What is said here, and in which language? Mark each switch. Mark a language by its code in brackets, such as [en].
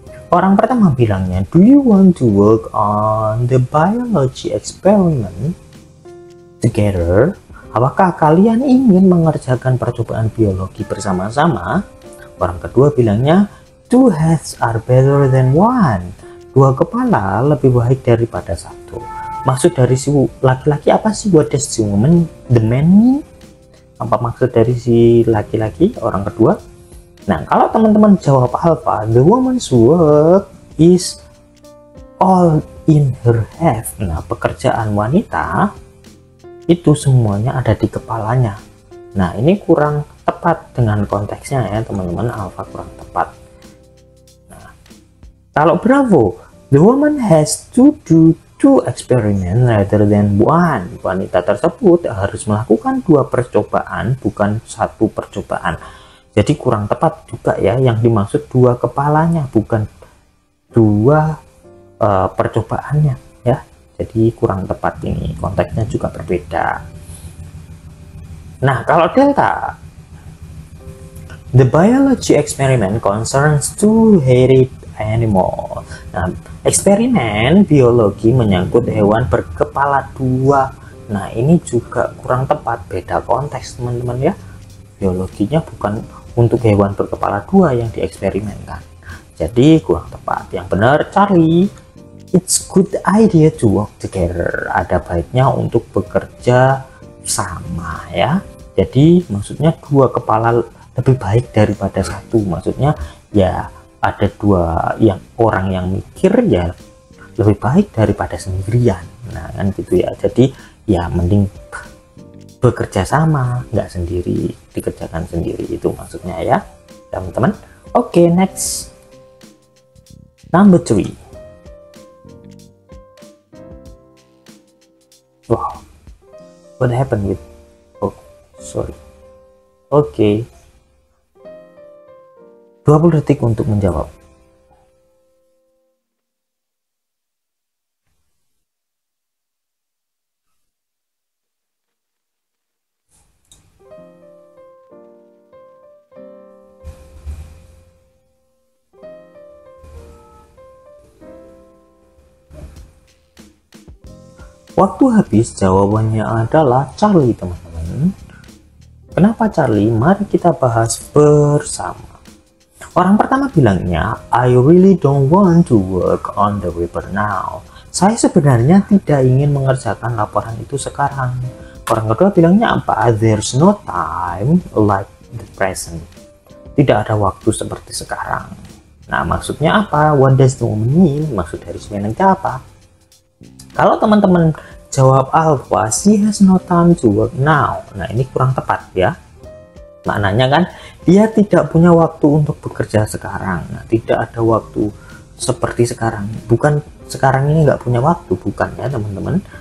[id] Orang pertama bilangnya, [en] do you want to work on the biology experiment together? [id] Apakah kalian ingin mengerjakan percobaan biologi bersama-sama? Orang kedua bilangnya, [en] two heads are better than one. [id] Dua kepala lebih baik daripada satu. Maksud dari si laki-laki apa sih? [en] What does the woman, the man mean? [id] Apa maksud dari si laki-laki, orang kedua? Nah, kalau teman-teman jawab alpha, [en] the woman's work is all in her head. [id] Nah, pekerjaan wanita itu semuanya ada di kepalanya. Nah, ini kurang tepat dengan konteksnya ya, teman-teman. Alpha kurang tepat. Nah, kalau bravo, [en] the woman has to do two experiment rather than one. [id] Wanita tersebut harus melakukan 2 percobaan, bukan 1 percobaan. Jadi kurang tepat juga ya, yang dimaksud 2 kepalanya, bukan 2 percobaannya ya. Jadi kurang tepat, ini konteksnya juga berbeda. Nah, kalau delta, [en] the biology experiment concerns two-headed animal. [id] Nah, eksperimen biologi menyangkut hewan berkepala 2. Nah, ini juga kurang tepat, beda konteks teman-teman ya. Biologinya bukan untuk hewan berkepala 2 yang dieksperimenkan. Jadi kurang tepat. Yang benar [en] Charlie, it's good idea to work together. [id] Ada baiknya untuk bekerja sama ya. Jadi maksudnya 2 kepala lebih baik daripada satu. Maksudnya ya ada dua yang orang yang mikir ya lebih baik daripada sendirian. Nah kan gitu ya, jadi ya mending bekerja sama, nggak sendiri, dikerjakan sendiri, itu maksudnya ya teman-teman. [en] Oke, next, number 3. Wow, what happened with, oh sorry. [id] Oke, 20 detik untuk menjawab. Waktu habis, jawabannya adalah Charlie, teman-teman. Kenapa Charlie? Mari kita bahas bersama. Orang pertama bilangnya, [en] I really don't want to work on the paper now. [id] Saya sebenarnya tidak ingin mengerjakan laporan itu sekarang. Orang kedua bilangnya apa? [en] There's no time like the present. [id] Tidak ada waktu seperti sekarang. Nah, maksudnya apa? [en] What does the woman mean? [id] Maksud dari sebenarnya apa? Kalau teman-teman jawab alpha, [en] she has no time to work now. [id] Nah, ini kurang tepat ya. Maknanya kan, dia tidak punya waktu untuk bekerja sekarang. Nah, tidak ada waktu seperti sekarang. Bukan sekarang ini nggak punya waktu, bukan ya teman-teman.